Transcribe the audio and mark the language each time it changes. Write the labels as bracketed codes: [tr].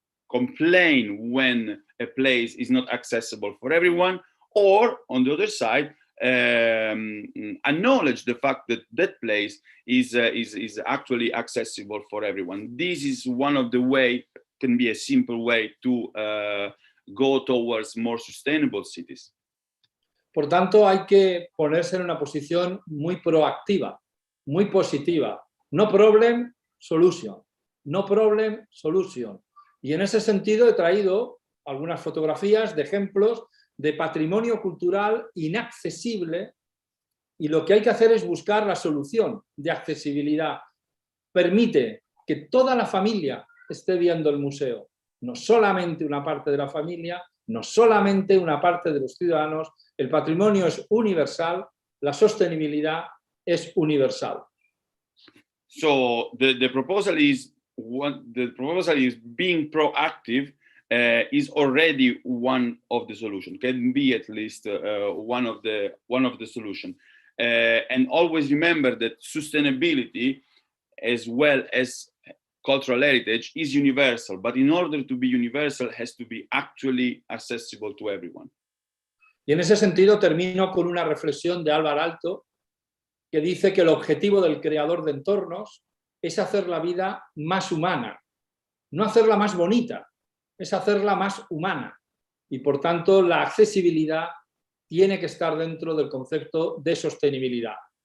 [en] complain when a place is not accessible for everyone, or on the other side, acknowledge the fact that that place is actually accessible for everyone. This is one of the ways, can be a simple way to go towards more sustainable cities. [es] Por tanto, hay que ponerse en una posición muy proactiva, muy positiva. [en] No problem, solution. No problem, solution. [es] Y en ese sentido he traído algunas fotografías de ejemplos de patrimonio cultural inaccesible, y lo que hay que hacer es buscar la solución de accesibilidad. Permite que toda la familia esté viendo el museo, no solamente una parte de la familia, no solamente una parte de los ciudadanos. El patrimonio es universal, la sostenibilidad es universal. [en] So the proposal is being proactive. Is already one of the solutions. Can be at least one of the solution. And always remember that sustainability, as well as cultural heritage, is universal. But in order to be universal, it has to be actually accessible to everyone. [es] Y en ese sentido termino con una reflexión de Álvaro Aalto, que dice que el objetivo del creador de entornos es hacer la vida más humana, no hacerla más bonita, es hacerla más humana. Y por tanto, la accesibilidad tiene que estar dentro del concepto de sostenibilidad.